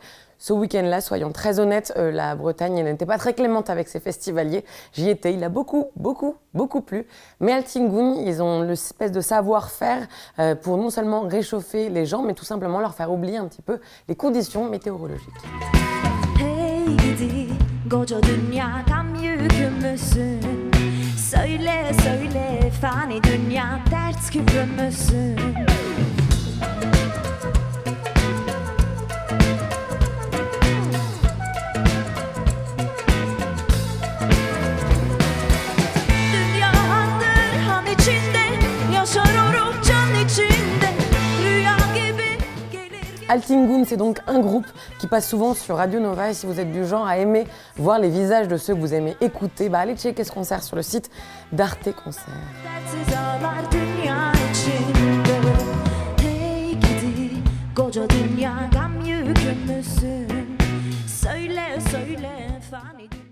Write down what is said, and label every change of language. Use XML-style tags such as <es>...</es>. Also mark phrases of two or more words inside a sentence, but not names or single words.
<fr>Ce week-end-là, soyons très honnêtes, la Bretagne n'était pas très clémente avec ses festivaliers. J'y étais, il a beaucoup plu. Mais Altingun, ils ont l'espèce de savoir-faire pour non seulement réchauffer les gens, mais tout simplement leur faire oublier un petit peu les conditions météorologiques.</fr> <tr>Hey gidi, koca dünyada yükü müsün? Söyle söyle, fani dünya dert küpü müsün? Dünya handırhan içinde, yaşar o can içinde, rüya gibi gelir.</tr> <fr>Altingun, c'est donc un groupe qui passe souvent sur Radio Nova et si vous êtes du genre à aimer voir les visages de ceux que vous aimez écouter, allez checker ce concert sur le site d'Arte Concert.</fr> <tr>Dertsiz ağlar dünya içinde. Hey gidi, koca dünya gam yükü müsün? Söyle söyle, fani dünya.</tr>